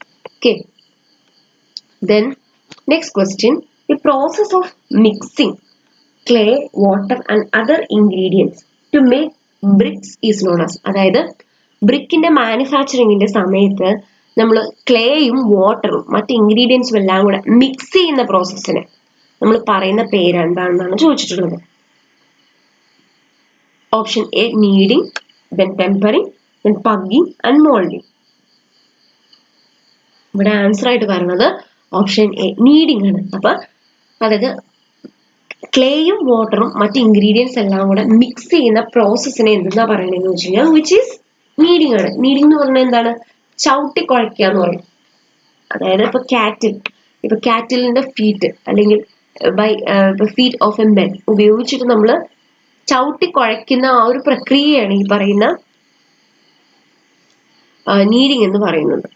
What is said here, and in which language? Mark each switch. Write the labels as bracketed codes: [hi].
[en] Okay, then next question, the process of mixing clay, water and other ingredients to make bricks is known as. [ml] അതായത് ബ്രിക്കിന്റെ മാനുഫാക്ചറിങ്ങിന്റെ സമയത്ത് നമ്മൾ ക്ലേയും വാട്ടറും മറ്റ് ഇൻഗ്രീഡിയൻസും എല്ലാം കൂടെ മിക്സ് ചെയ്യുന്ന പ്രോസസ്സിനെ നമ്മൾ പറയുന്ന പേര് എന്താണെന്നാണ് ചോദിച്ചിട്ടുള്ളത്. [en] Option A kneading, then tempering, then pugging and molding. [ml] ഇവിടെ ആൻസർ ആയിട്ട് പറയുന്നത് ഓപ്ഷൻ എ kneading ആണ്. അപ്പൊ അതായത് ക്ലേയും വാട്ടറും മറ്റ് ഇൻഗ്രീഡിയൻസ് എല്ലാം കൂടെ മിക്സ് ചെയ്യുന്ന പ്രോസസ്സിനെ എന്തെന്നാ പറയുന്നതെന്ന് വെച്ച് കഴിഞ്ഞാൽ വിച്ച് ഈസ് kneading ആണ്. kneading എന്ന് പറഞ്ഞാൽ എന്താണ്? ചവിട്ടി കുഴയ്ക്കുക എന്ന് പറയും. അതായത് ഇപ്പൊ കാറ്റിലിന്റെ ഫീറ്റ് അല്ലെങ്കിൽ ഫീറ്റ് ഓഫ് എ മെൻ ഉപയോഗിച്ചിട്ട് നമ്മൾ ചവിട്ടി കുഴയ്ക്കുന്ന ആ ഒരു പ്രക്രിയയാണ് ഈ പറയുന്ന kneading എന്ന് പറയുന്നത്.